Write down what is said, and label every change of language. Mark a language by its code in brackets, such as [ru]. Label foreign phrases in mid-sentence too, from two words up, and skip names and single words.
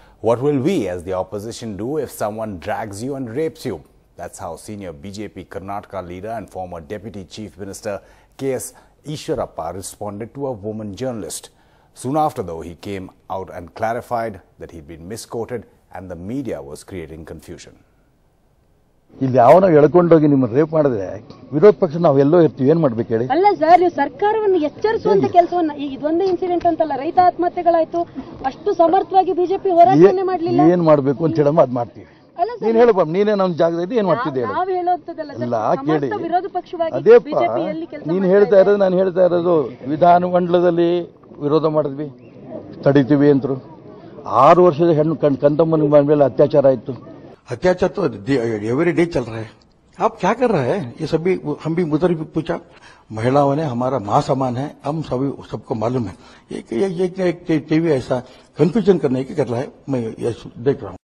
[en] What will we as the opposition do if someone drags you and rapes you? That's how senior BJP Karnataka leader and former Deputy Chief Minister K.S. Ishwarappa responded to a woman journalist. Soon after, though, he came out and clarified that he'd been misquoted and the media was creating confusion. [kn] ಇಲ್ಲಿ ಯಾವನೋ ಎಳ್ಕೊಂಡೋಗಿ ನಿಮ್ಮ ರೇಪ್ ಮಾಡಿದ್ರೆ ವಿರೋಧ ಪಕ್ಷ ನಾವು ಎಲ್ಲೋ ಇರ್ತೀವಿ, ಏನ್ ಮಾಡ್ಬೇಕು ಹೇಳಿ? ಅಲ್ಲ ಸರ್, ನೀವು ಸರ್ಕಾರವನ್ನು ಎಚ್ಚರಿಸುವಂತ ಕೆಲಸವನ್ನ, ಈಗ ಇದೊಂದೇ ಇನ್ಸಿಡೆಂಟ್ ಅಂತಲ್ಲ, ರೈತ ಆತ್ಮಹತ್ಯೆಗಳಾಯ್ತು, ಅಷ್ಟು ಸಮರ್ಥವಾಗಿ ಬಿಜೆಪಿ ಹೋರಾಟನೇ ಮಾಡಲಿಲ್ಲ. ಏನ್ ಮಾಡ್ಬೇಕು ಅಂತ ಹೇಳಮ್ಮ ಅದ್ ಮಾಡ್ತೀವಿ. ನೀನ್ ಹೇಳಪ್ಪ, ನೀನೇ ನಮ್ಮ ಜಾಗದಲ್ಲಿ ಏನ್ ಮಾಡ್ತಿದ್ದೆ ಹೇಳು. ನಾವು ಹೇಳೋದಲ್ಲ ಸರ್, ಕೇಳಿ, ವಿರೋಧ ಪಕ್ಷವಾಗಿ ಅದೇಪ್ಪ ನೀನ್ ಹೇಳ್ತಾ ಇರೋದು, ನಾನು ಹೇಳ್ತಾ ಇರೋದು ವಿಧಾನಮಂಡಲದಲ್ಲಿ ವಿರೋಧ ಮಾಡಿದ್ವಿ, ತಡಿತೀವಿ ಅಂತರು. 6 ವರ್ಷದ ಹೆಣ್ಣು ಕಂದಮ್ಮನ ಮೇಲೆ ಅತ್ಯಾಚಾರ ಆಯ್ತು. [hi] अत्याचार तो [en] every day [hi] चल रहा है. आप क्या कर रहे हैं? ये सभी हम भी उधर भी पूछा, महिलाओं ने हमारा मां समान है, हम सभी सबको मालूम है. एक टीवी ऐसा कंफ्यूजन करने की कर रहा है, मैं ये देख रहा हूं.